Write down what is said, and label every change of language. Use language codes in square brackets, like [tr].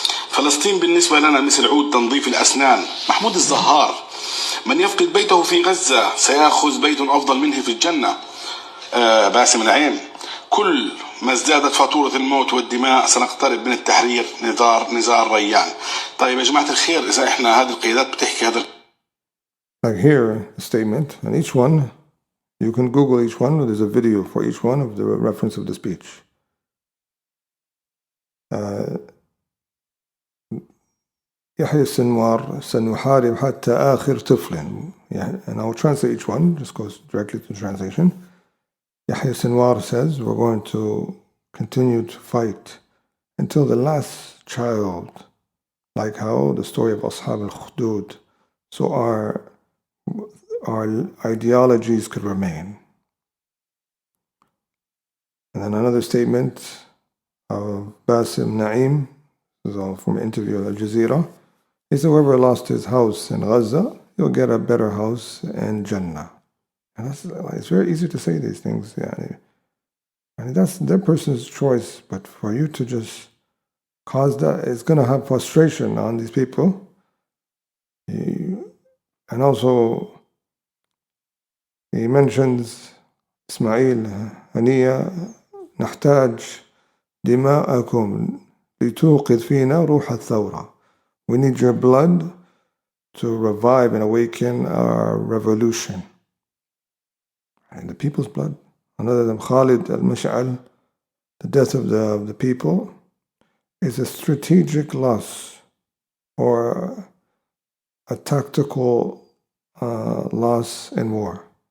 [ar] فلسطين بالنسبة لنا مثل عود تنظيف الأسنان. محمود الزهار. من يفقد بيته في غزة سيأخذ بيت أفضل منه في الجنة. باسم العين. كل ما ازدادت فاتورة الموت والدماء سنقترب من التحرير. نزار ريان. طيب يا جماعة الخير، إذا إحنا هذه القيادات بتحكي هذا [en] Like here, a statement, and each one, you can Google each one, there's a video for each one of the reference of the speech. [ar] يحيى السنوار سنحارب حتى آخر طفل. [en] And I'll translate each one, just goes directly to translation. Yahya Sinwar says, we're going to continue to fight until the last child, like how the story of Ashab al-Khudud, so our ideologies could remain. And then another statement of Basim Naim, this is all from an interview at Al Jazeera. He said, whoever lost his house in Gaza, he'll get a better house in Jannah. And it's very easy to say these things. And that's their person's choice. But for you to just cause that, it's going to have frustration on these people. And also, he mentions [ar] إسماعيل هنية نحتاج دماءكم لتوقظ فينا روح الثورة. [en] We need your blood to revive and awaken our revolution. And the people's blood. Another than Khalid al-Mash'al, the death of the people, is a strategic loss or a tactical loss in war.